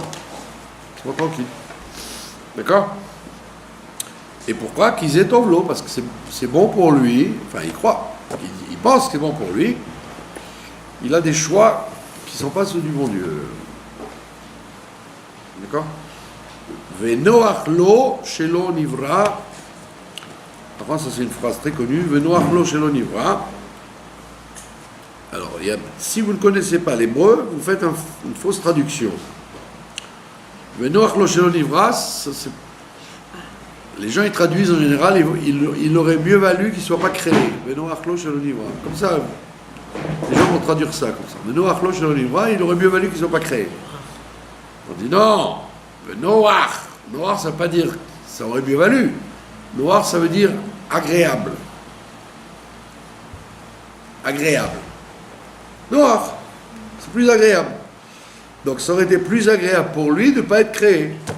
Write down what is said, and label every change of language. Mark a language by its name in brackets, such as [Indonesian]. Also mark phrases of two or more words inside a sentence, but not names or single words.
[French] Sois tranquille. D'accord? Et pourquoi? Qu'ils aient l'eau, parce que c'est bon pour lui, enfin il croit, il pense que c'est bon pour lui, il a des choix qui ne sont pas ceux du bon Dieu. D'accord? [Hebrew] ונוח לו שלא נברא. [French] Enfin, ça c'est une phrase très connue. [Hebrew] ונוח לו שלא נברא. [French] Alors, si vous ne connaissez pas l'hébreu, vous faites une fausse traduction. [Hebrew] ונוח לו שלא נברא, [French] les gens ils traduisent en général, il aurait mieux valu qu'il ne soit pas créé. [Hebrew] ונוח לו שלא נברא. [French] Comme ça, les gens vont traduire ça comme ça. [Hebrew] ונוח לו שלא נברא, [French] il aurait mieux valu qu'il ne soit pas créé. On dit non, Noach. Noach, ça ne veut pas dire ça aurait mieux valu. Noach, ça veut dire agréable. Agréable. Noach, c'est plus agréable. Donc ça aurait été plus agréable pour lui de ne pas être créé.